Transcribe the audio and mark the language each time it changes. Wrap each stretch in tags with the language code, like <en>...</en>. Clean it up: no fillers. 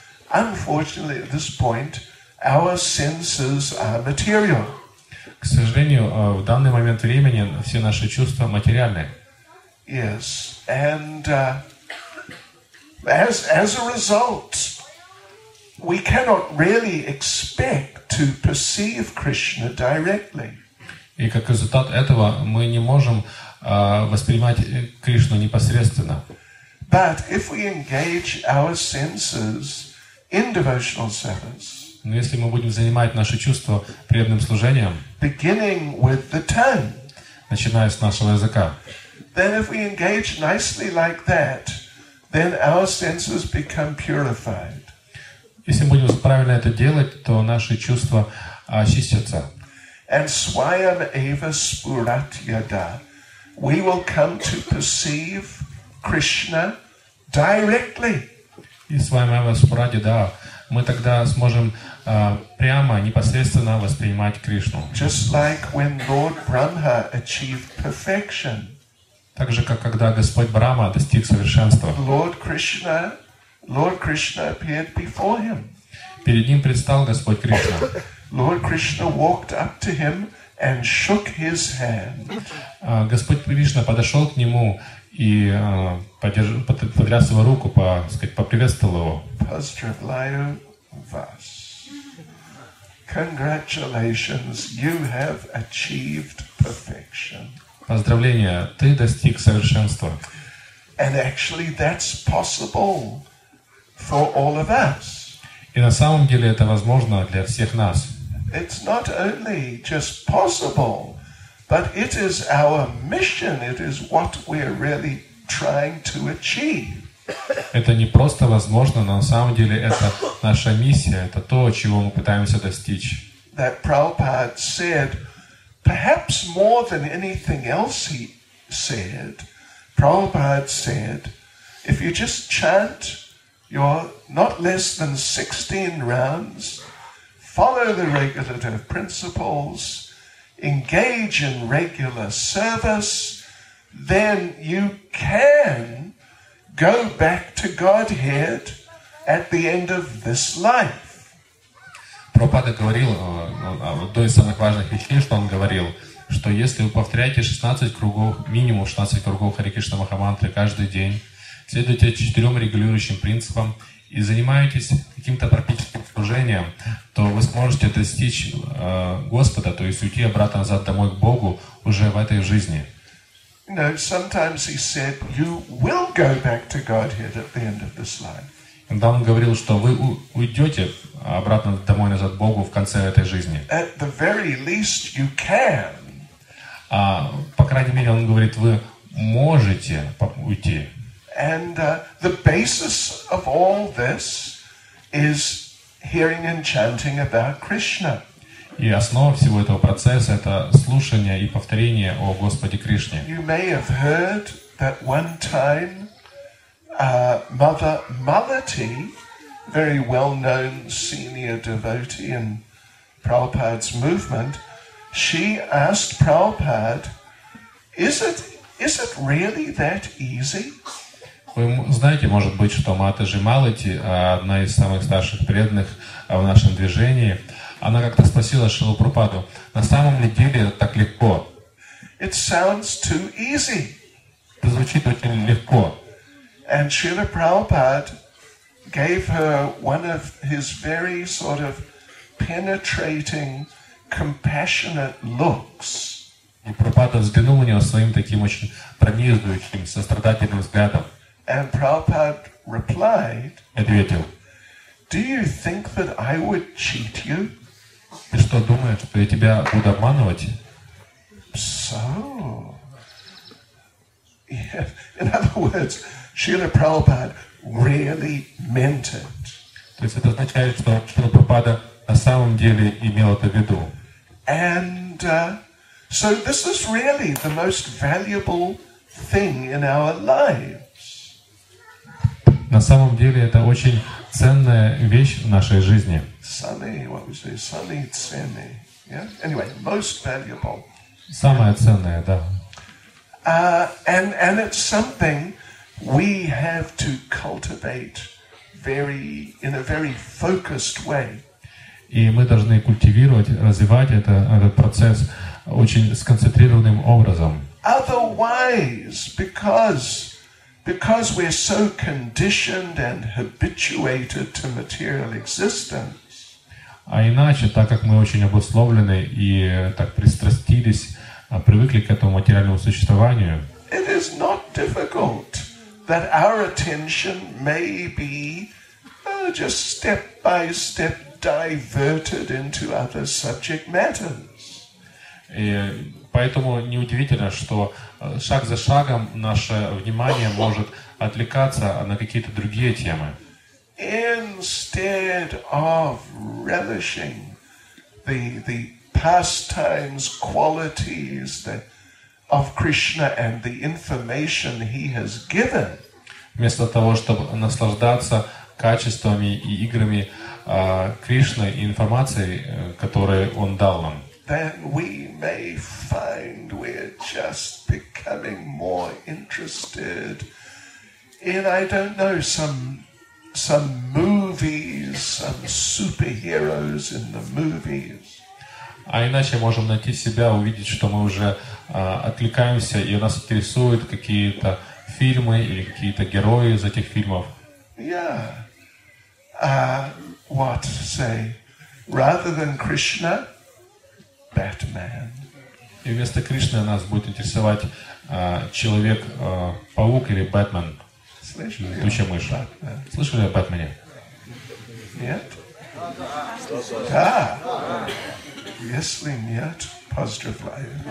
<en>Unfortunately, at this point, our senses are material.</en> <ru>К сожалению, в данный момент времени все наши чувства материальны.</ru> <en>Yes, and as a result, we cannot really expect to perceive Krishna directly.</en> <ru>И как результат этого мы не можем воспринимать Кришну непосредственно.</ru> <en>But if we engage our senses in devotional service,</en> <ru>но если мы будем занимать наши чувства преданным служением,</ru> <en>beginning with the tongue,</en> <ru>начиная с нашего языка,</ru> <en>then if we engage nicely like that, then our senses become purified.</en> <ru>Если мы будем правильно это делать, то наши чувства очистятся.</ru> <en>And</en> <sa>swayam eva spuratyada,</sa> <en>we will come to perceive Krishna directly.</en> <ru>И с вами Спуради, да, мы тогда сможем прямо, непосредственно воспринимать Кришну.</ru> <en>Just like when Lord Brahma achieved perfection.</en> <ru>Так же, как когда Господь Брахма достиг совершенства.</ru> <en>Lord Krishna appeared before him.</en> <ru>Перед ним предстал Господь Кришна.</ru> <en>Lord Krishna walked up to him and shook his hand.</en> <ru>Господь Кришна подошел к нему и потряс его руку, поприветствовал его. Pozdravляю вас.</ru> <en>Congratulations, you have achieved perfection.</en> <ru>Поздравления, ты достиг совершенства.</ru> <en>And actually that's possible for all of us.</en> <ru>И на самом деле это возможно для всех нас.</ru> <en>It's not only just possible, but it is our mission. It is what we're really trying to achieve.</en> <ru>Это не просто возможно, но на самом деле это наша миссия, это то, чего мы пытаемся достичь.</ru> <en>That Prabhupada said, perhaps more than anything else he said, Prabhupada said, if you just chant your not less than 16 rounds, follow the regulative principles, engage in regular service, then you can go back to Godhead at the end of this life.</en> <ru>Прабхупада говорил, одной из самых важных вещей, что он говорил, что если вы повторяете 16 кругов, минимум 16 кругов Харе Кришна Махамантры каждый день, следуете 4 регулирующим принципам и занимаетесь каким-то практическим служением, то вы сможете достичь Господа, то есть уйти обратно назад домой к Богу уже в этой жизни.</ru> <en>You know, sometimes he said, you will go back to Godhead at the end of this life.</en> <ru>Когда он говорил, что вы уйдете обратно домой назад к Богу в конце этой жизни.</ru> <en>At the very least you can.</en> <ru>По крайней мере, он говорит, вы можете уйти.</ru> <en>And the basis of all this is hearing and chanting about Krishna.</en> <ru>И основа всего этого процесса — это слушание и повторение о Господе Кришне.</ru> <en>You may have heard that one time Mother Malati, very well-known senior devotee in Prabhupada's movement, she asked Prabhupada, is it really that easy?</en> <ru>Вы знаете, может быть, что Матаджи Малати, одна из самых старших преданных в нашем движении, она как-то спросила Шрилу Прабхупаду, на самом ли деле это так легко?</ru> <en>It sounds too easy.</en> <ru>Это звучит очень легко.</ru> <en>And Srila Prabhupada gave her one of his very sort of penetrating, compassionate looks.</en> <ru>И Прабхупада взглянул на него своим таким очень пронизывающим, сострадательным взглядом.</ru> <en>And Prabhupada replied,</en> <ru>Ответил,</ru> <en>do you think that I would cheat you?</en> <ru>ты что, думаешь, что я тебя буду обманывать?</ru> <en>So, yeah. In other words, Srila Prabhupada really meant it.</en> <ru>То есть это означает, что Шрила Прабхупада на самом деле имел это в виду.</ru> <en>And so this is really the most valuable thing in our lives.</en> <ru>На самом деле это очень ценная вещь в нашей жизни.</ru> <en>Sunny, what was it? Sunny Tsemi. Yeah? Anyway, most valuable.</en> <ru>Самое ценное, да.</ru> <en>And it's something we have to cultivate in a very focused way.</en> <ru>И мы должны культивировать, развивать этот процесс очень сконцентрированным образом.</ru> <en>Otherwise, because we're so conditioned and habituated to material existence,</en> <ru>А иначе, так как мы очень обусловлены и так пристрастились, привыкли к этому материальному существованию,</ru> <en>it is not difficult that our attention may be just step by step diverted into other subject matters.</en> <ru>И поэтому неудивительно, что шаг за шагом наше внимание может отвлекаться на какие-то другие темы.</ru> <en>Instead of relishing the pastimes, qualities of Krishna and the information he has given,</en> <ru>Вместо того, чтобы наслаждаться качествами и играми Кришны и информацией, которую Он дал нам,</ru> <en>then we may find we're just becoming more interested in, I don't know, some movies, some superheroes in the movies.</en> <ru>А иначе можем найти себя, увидеть, что мы уже отвлекаемся, и нас интересуют какие-то фильмы или какие-то герои из этих фильмов.</ru> <en>Yeah. What, say, rather than Krishna, Batman.</en> <ru>И вместо Кришны нас будет интересовать Человек-паук или Бэтмен, летучая мышь. Слышали о Бэтмене? Нет? Да. Если нет, поздравляю.</ru>